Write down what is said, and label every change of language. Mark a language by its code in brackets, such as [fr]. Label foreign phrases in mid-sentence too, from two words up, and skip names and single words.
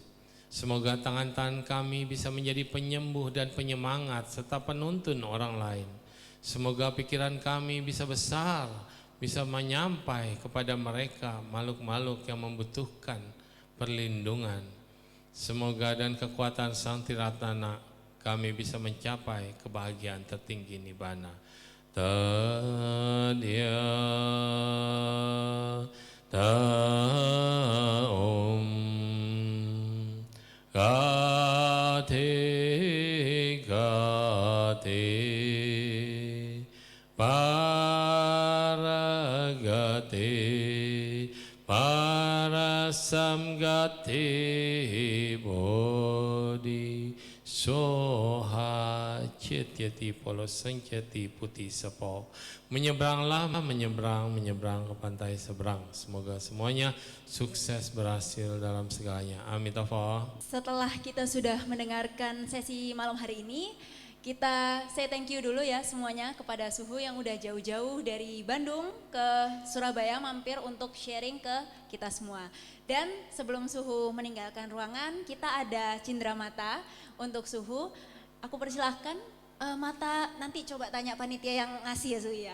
[id] Semoga tangan-tangan kami bisa menjadi penyembuh dan penyemangat serta penuntun orang lain. Semoga pikiran kami bisa besar, bisa menyampai kepada mereka makhluk-makhluk yang membutuhkan perlindungan. Semoga dan kekuatan Sang Tiratana kami bisa mencapai kebahagiaan tertinggi Nibbana. [sa] Tadya Om Gate Gate Paragate Parasamgate Bodhi Soha Cetyati Polo Sanceti Putih Sepo. [id] Menyeberanglah, menyeberang ke pantai seberang. Semoga semuanya sukses berhasil dalam segalanya. Amin. Setelah kita sudah mendengarkan sesi malam hari ini, Kita [en] say thank you [id] dulu ya semuanya kepada Suhu yang udah jauh-jauh dari Bandung ke Surabaya mampir untuk sharing ke kita semua. Dan sebelum Suhu meninggalkan ruangan, kita ada cindera mata untuk Suhu. Aku persilahkan Mata, nanti coba tanya panitia yang ngasih ya Suhu ya.